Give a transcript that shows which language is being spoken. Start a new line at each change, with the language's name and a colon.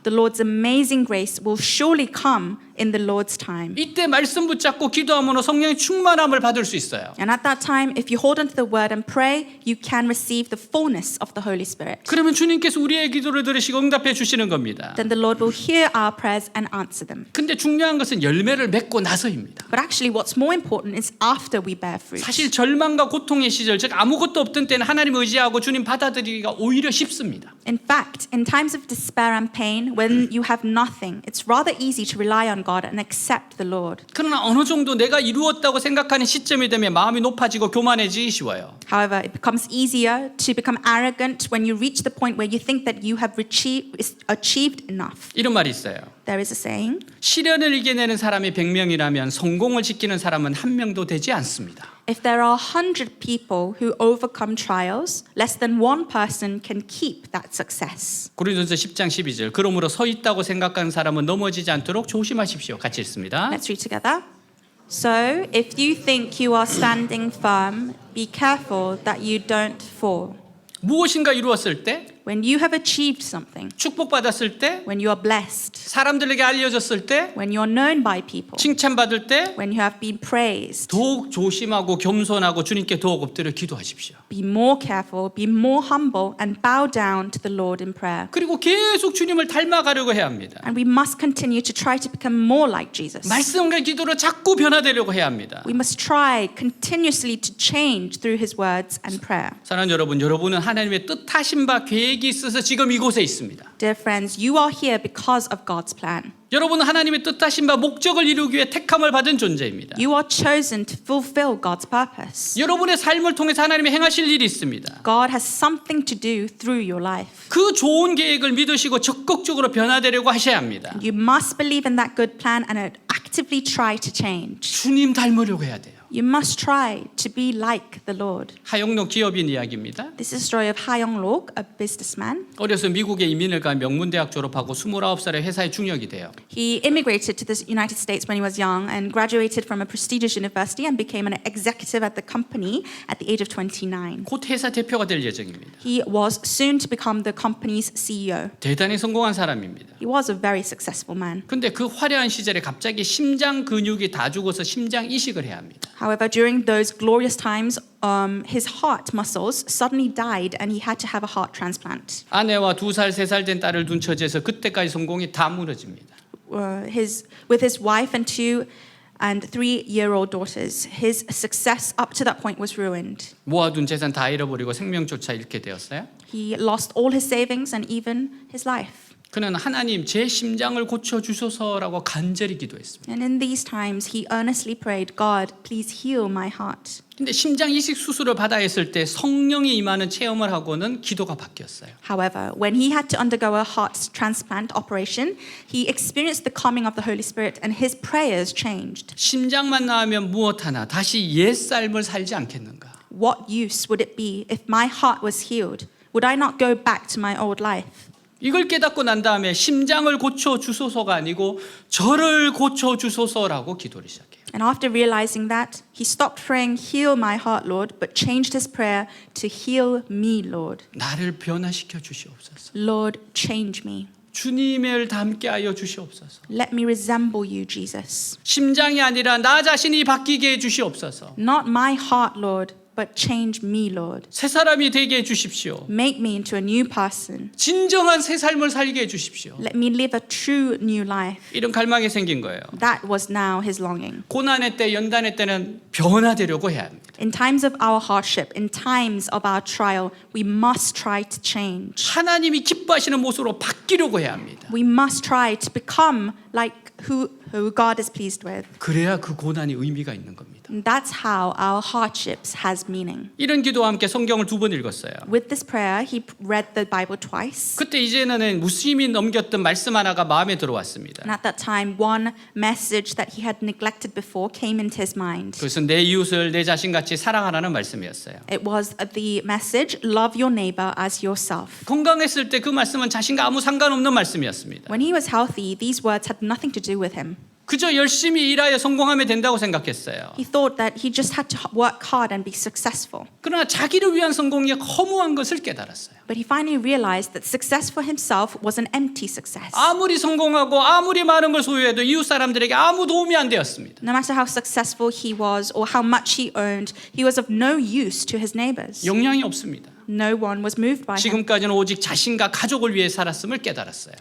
English: The Lord's amazing grace will surely come in the Lord's time.
Korean: 이때 말씀 붙잡고 기도하면 성령의 충만함을 받을 수 있어요.
English: And at that time, if you hold onto the word and pray, you can receive the fullness of the Holy Spirit.
Korean: 그러면 주님께서 우리의 기도를 들으시고 응답해 주시는 겁니다.
English: Then the Lord will hear our prayers and answer them.
Korean: 근데 중요한 것은 열매를 맺고 나서입니다.
English: But actually, what's more important is after we bear fruit.
Korean: 사실 절망과 고통의 시절, 즉 아무것도 없던 때는 하나님 의지하고 주님 받아들이기가 오히려 쉽습니다.
English: In fact, in times of despair and pain, when you have nothing, it's rather easy to rely on God and accept the Lord.
Korean: 그러나 어느 정도 내가 이루었다고 생각하는 시점이 되면 마음이 높아지고 교만해지기 쉬워요.
English: However, it becomes easier to become arrogant when you reach the point where you think that you have achieved enough.
Korean: 이런 말이 있어요.
English: There is a saying,
Korean: 시련을 이겨내는 사람이 100명이라면 성공을 지키는 사람은 한 명도 되지 않습니다.
English: if there are 100 people who overcome trials, less than one person can keep that success.
Korean: 고린도전서 10장 12절. 그러므로 서 있다고 생각하는 사람은 넘어지지 않도록 조심하십시오. 같이 읽습니다.
English: Let's read together. So, if you think you are standing firm, be careful that you don't fall.
Korean: 무엇인가 이루었을 때,
English: When you have achieved something,
Korean: 축복받았을 때,
English: when you are blessed,
Korean: 사람들에게 알려졌을 때,
English: when you are known by people,
Korean: 칭찬받을 때
English: when you have been praised,
Korean: 더욱 조심하고 겸손하고 주님께 더욱 엎드려 기도하십시오.
English: be more careful, be more humble, and bow down to the Lord in prayer.
Korean: 그리고 계속 주님을 닮아가려고 해야 합니다.
English: And we must continue to try to become more like Jesus.
Korean: 말씀과 기도로 자꾸 변화되려고 해야 합니다.
English: We must try continuously to change through His words and prayer.
Korean: 사랑하는 여러분, 여러분은 하나님의 뜻하신 바 계획이 있어서 지금 이곳에 있습니다.
English: Dear friends, you are here because of God's plan.
Korean: 여러분은 하나님의 뜻하신 바 목적을 이루기 위해 택함을 받은 존재입니다.
English: You are chosen to fulfill God's purpose.
Korean: 여러분의 삶을 통해서 하나님이 행하실 일이 있습니다.
English: God has something to do through your life.
Korean: 그 좋은 계획을 믿으시고 적극적으로 변화되려고 하셔야 합니다.
English: You must believe in that good plan and actively try to change.
Korean: 주님 닮으려고 해야 돼요.
English: You must try to be like the Lord.
Korean: 하영록 기업인 이야기입니다.
English: This is a story of Ha Young-lok, a businessman.
Korean: 어려서 미국에 이민을 가 명문대학 졸업하고 29살에 회사에 중역이 돼요.
English: He immigrated to the United States when he was young and graduated from a prestigious university and became an executive at the company at the age of 29.
Korean: 곧 회사 대표가 될 예정입니다.
English: He was soon to become the company's CEO.
Korean: 대단히 성공한 사람입니다.
English: He was a very successful man.
Korean: 근데 그 화려한 시절에 갑자기 심장 근육이 다 죽어서 심장 이식을 해야 합니다.
English: However, during those glorious times, his heart muscles suddenly died and he had to have a heart transplant.
Korean: 아내와 2살, 3살 된 딸을 둔 처지에서 그때까지 성공이 다 무너집니다.
English: With his wife and 2 and 3-year-old daughters, his success up to that point was ruined.
Korean: 모아둔 재산 다 잃어버리고 생명조차 잃게 되었어요.
English: He lost all his savings and even his life.
Korean: 그는 하나님 제 심장을 고쳐 주소서라고 간절히 기도했습니다.
English: And in these times, he earnestly prayed, God, please heal my heart.
Korean: 근데 심장 이식 수술을 받아야 했을 때 성령이 임하는 체험을 하고는 기도가 바뀌었어요.
English: However, when he had to undergo a heart transplant operation, he experienced the coming of the Holy Spirit and his prayers changed.
Korean: 심장만 나으면 무엇 하나 다시 옛 삶을 살지 않겠는가?
English: What use would it be if my heart was healed? Would I not go back to my old life?
Korean: 이걸 깨닫고 난 다음에 심장을 고쳐 주소서가 아니고 저를 고쳐 주소서라고 기도를 시작해요.
English: And after realizing that, he stopped praying, heal my heart, Lord, but changed his prayer to heal me, Lord.
Korean: 나를 변화시켜 주시옵소서.
English: Lord, change me.
Korean: 주님을 닮게 하여 주시옵소서.
English: Let me resemble you, Jesus.
Korean: 심장이 아니라 나 자신이 바뀌게 해 주시옵소서.
English: Not my heart, Lord, but change me, Lord.
Korean: 새 사람이 되게 해 주십시오.
English: Make me into a new person.
Korean: 진정한 새 삶을 살게 해 주십시오.
English: Let me live a true new life.
Korean: 이런 갈망이 생긴 거예요.
English: That was now his longing.
Korean: 고난의 때, 연단의 때는 변화되려고 해야 합니다.
English: In times of our hardship, in times of our trial, we must try to change.
Korean: 하나님이 기뻐하시는 모습으로 바뀌려고 해야 합니다.
English: We must try to become like who God is pleased with.
Korean: 그래야 그 고난이 의미가 있는 겁니다.
English: And that's how our hardships has meaning.
Korean: 이런 기도와 함께 성경을 2번 읽었어요.
English: With this prayer, he read the Bible twice.
Korean: 그때 이제는 무슬림이 넘겼던 말씀 하나가 마음에 들어왔습니다.
English: And at that time, one message that he had neglected before came into his mind.
Korean: 그것은 내 이웃을 내 자신같이 사랑하라는 말씀이었어요.
English: It was the message, love your neighbor as yourself.
Korean: 건강했을 때 그 말씀은 자신과 아무 상관없는 말씀이었습니다.
English: When he was healthy, these words had nothing to do with him.
Korean: 그저 열심히 일하여 성공하면 된다고 생각했어요.
English: He thought that he just had to work hard and be successful.
Korean: 그러나 자기를 위한 성공이 허무한 것을 깨달았어요.
English: But he finally realized that success for himself was an empty success.
Korean: 아무리 성공하고 아무리 많은 걸 소유해도 이웃 사람들에게 아무 도움이 안 되었습니다.
English: No matter how successful he was or how much he owned, he was of no use to his neighbors.
Korean: 영향이 없습니다.
English: No one was moved by him.
Korean: 지금까지는 오직 자신과 가족을 위해 살았음을 깨달았어요.